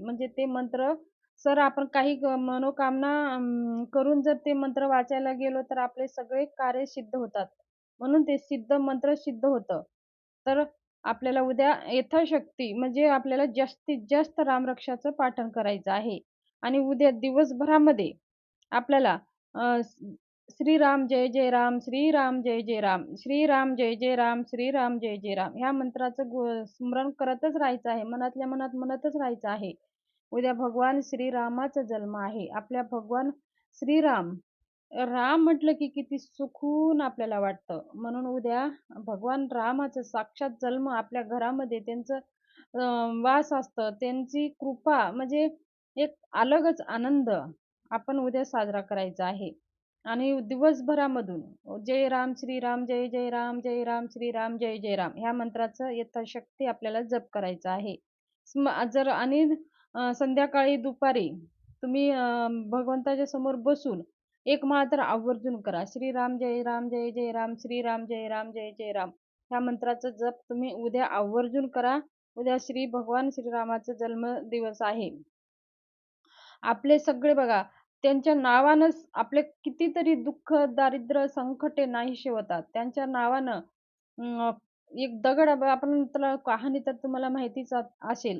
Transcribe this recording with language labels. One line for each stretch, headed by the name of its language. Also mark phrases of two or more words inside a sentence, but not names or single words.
Marathi: म्हणजे ते मंत्र सर आपण काही मनोकामना करून जर ते मंत्र वाचायला गेलो तर आपले सगळे कार्य सिद्ध होतात. म्हणून ते मंत्र सिद्ध होतं. तर आपल्याला उद्या यथाशक्ती म्हणजे आपल्याला जास्तीत जास्त रामरक्षाचं पाठन करायचं आहे. आणि उद्या दिवसभरामध्ये आपल्याला श्रीराम जय जय राम, श्रीराम जय जय राम, श्रीराम जय जय राम, श्रीराम जय जय राम ह्या मंत्राचं स्मरण करतच राहायचं आहे. मनातल्या मनात म्हणतच राहायचं आहे. उद्या भगवान श्रीरामाचा जन्म आहे. आपल्या भगवान श्रीराम राम म्हटलं की किती सुकून आपल्याला वाटतं. म्हणून उद्या भगवान रामाचा साक्षात जन्म आपल्या घरामध्ये त्यांचं वास असतं. त्यांची कृपा म्हणजे एक अलगच आनंद आपण उद्या साजरा करायचा आहे. आणि दिवसभरामधून जय राम श्रीराम जय जय राम जय राम श्रीराम जय जय राम ह्या मंत्राचं यथाशक्ती आपल्याला जप करायचा आहे. जर आणि संध्याकाळी दुपारी तुम्ही भगवंताच्या समोर बसून एक माळ तर आवर्जून करा. श्रीराम जय राम जय जय राम, श्रीराम जय राम जय जय राम ह्या मंत्राचा जप तुम्ही उद्या आवर्जून करा. उद्या भगवान श्रीरामाचा जन्मदिवस आहे. आपले सगळे बघा त्यांच्या नावानंच आपले कितीतरी दुःख, दारिद्र्य, संकटे नाहीसे होतात. त्यांच्या नावानं एक दगड आपण त्याला कहाणी तर तुम्हाला माहितीच असेल.